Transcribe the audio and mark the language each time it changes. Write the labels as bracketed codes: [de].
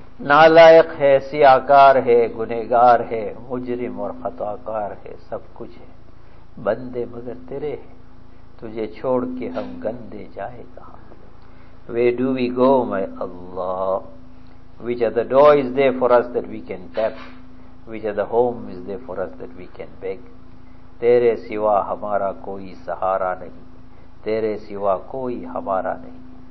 [ur] نالائق ہے, سیاکار ہے, گنہگار ہے, مجرم اور خطاکار ہے, سب کچھ ہے, بندے مگر تیرے ہیں, تجھے چھوڑ کے ہم گندے جائے کہاں. [en] Where do we go, my Allah? Which are the door is there for us that we can tap? Which are the home is there for us that we can beg? [ur] تیرے سوا ہمارا کوئی سہارا نہیں, تیرے سوا کوئی ہمارا نہیں.